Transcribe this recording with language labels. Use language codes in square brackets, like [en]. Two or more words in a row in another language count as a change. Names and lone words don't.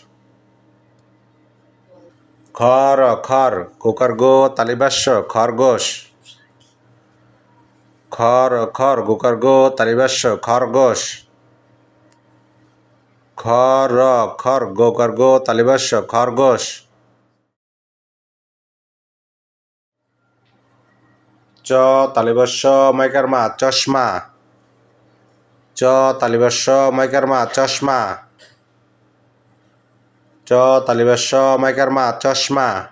[bn] খ র খর গোকার গো তালিবাস্য খরগোশ খ র খর গোকার গো তালিবাস্য খরগোশ খ র খর গোকার গো তালিবাস্য খরগোশ চ তালিবাস্য ময়কার মা চশমা চ তালিবাস্য ময়কার মা চশমা চ তালিবাস্য ময়কার মা চশমা